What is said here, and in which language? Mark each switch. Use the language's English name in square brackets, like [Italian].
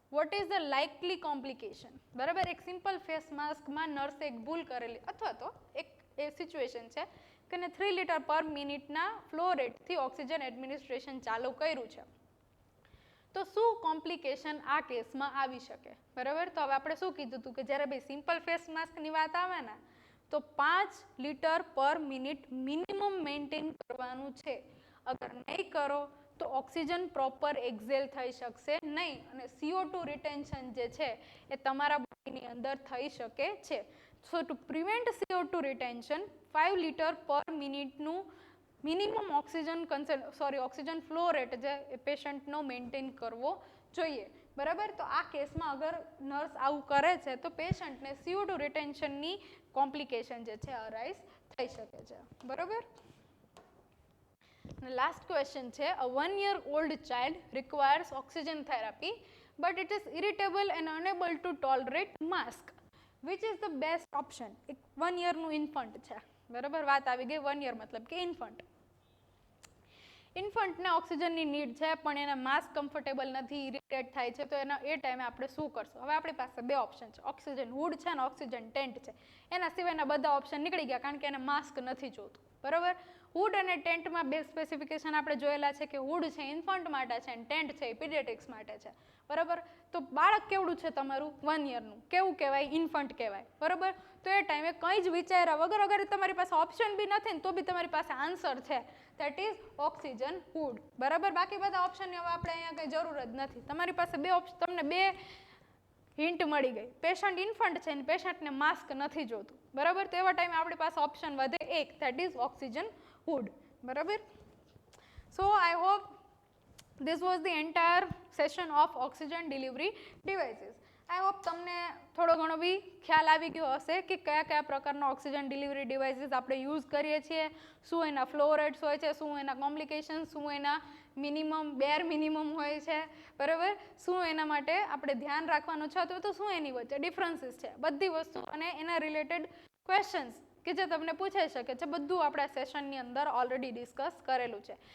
[English] What is the likely complication? [Gujarati] બરાબર, એક simple face માસ્કમાં નર્સે એક ભૂલ કરેલી અથવા તો એક એ સિચ્યુએશન છે કે એને 3 લીટર પર મિનિટના ફ્લો રેટથી ઓક્સિજન એડમિનિસ્ટ્રેશન ચાલુ કર્યું છે, તો શું કોમ્પ્લિકેશન આ કેસમાં આવી શકે? બરાબર, તો હવે આપણે શું કીધું હતું કે જ્યારે ભાઈ સિમ્પલ ફેસ માસ્કની વાત આવે ને તો 5 લીટર પર મિનિટ મિનિમમ મેન્ટેન કરવાનું છે, અગર નહીં કરો તો ઓક્સિજન પ્રોપર એક્ઝેલ થઈ શકશે નહીં અને CO2 રિટેન્શન જે છે એ તમારા બોડીની અંદર થઈ શકે છે. સો two prevent CO2 retention 5 litre પર મિનિટનું મિનિમમ ઓક્સિજન ફ્લો રેટ જે એ પેશન્ટનો મેન્ટેન કરવો જોઈએ, બરાબર. તો આ કેસમાં અગર નર્સ આવું કરે છે તો પેશન્ટને CO2 રિટેન્શનની કોમ્પ્લિકેશન જે છે અરાઇઝ થઈ શકે છે, બરાબર. [English] Last question છે, a 1-year-old child requires oxygen therapy but it is irritable and unable to tolerate mask. Which is the best option? [Gujarati] એક 1 yearનું ઇન્ફન્ટ છે, બરાબર, વાત આવી ગઈ 1 year મતલબ કે ઇન્ફન્ટને ઓક્સિજનની નીડ છે પણ એને માસ્ક કમ્ફર્ટેબલ નથી, ઇરિટેટ થાય છે, તો એના એ ટાઈમે આપણે શું કરશું? હવે આપણી પાસે 2 ઓપ્શન છે, ઓક્સિજન હુડ છે અને ઓક્સિજન ટેન્ટ છે, એના સિવાયના બધા ઓપ્શન નીકળી ગયા કારણ કે એને માસ્ક નથી જોતું, બરાબર. હુડ અને ટેન્ટમાં 2 સ્પેસિફિકેશન આપણે જોયેલા છે કે હુડ છે ઇન્ફન્ટ માટે છે અને ટેન્ટ છે એ પીડિયાટ્રિક્સ માટે છે, બરાબર. તો બાળક કેવડું છે તમારું? 1 yearનું, કેવું કહેવાય? ઇન્ફન્ટ કહેવાય, બરાબર. તો એ ટાઈમે કંઈ જ વિચાર્યા વગર અગર તમારી પાસે ઓપ્શન બી નથી ને તો બી તમારી પાસે આન્સર છે, દેટ ઇઝ ઓક્સિજન હુડ, બરાબર. બાકી બધા ઓપ્શનની હવે આપણે અહીંયા કંઈ જરૂર જ નથી, તમારી પાસે 2 ઓપ્શન, તમને 2 હિન્ટ મળી ગઈ, પેશન્ટ ઇન્ફન્ટ છે અને પેશન્ટને માસ્ક નથી જોતું, બરાબર. તો એવા ટાઈમે આપણી પાસે ઓપ્શન વધે એક, દેટ ઇઝ ઓક્સિજન હુડ, બરાબર. [English] So I hope this was the entire session of oxygen delivery devices. [Gujarati] I hope તમને થોડો ઘણો બી ખ્યાલ આવી ગયો હશે કે કયા કયા પ્રકારના ઓક્સિજન ડિલિવરી ડિવાઇસીસ આપણે યુઝ કરીએ છીએ, શું એના ફ્લો રેટ્સ હોય છે, શું એના કોમ્પ્લિકેશન, શું એના બેર મિનિમમ હોય છે, બરાબર, શું એના માટે આપણે ધ્યાન રાખવાનું છે અથવા તો શું એની વચ્ચે ડિફરન્સીસ છે, બધી વસ્તુ અને એના રિલેટેડ ક્વેશ્ચન્સ કે જે તમને પૂછાઈ શકે છે, બધું આપણા સેશનની અંદર ઓલરેડી ડિસ્કસ કરેલું છે.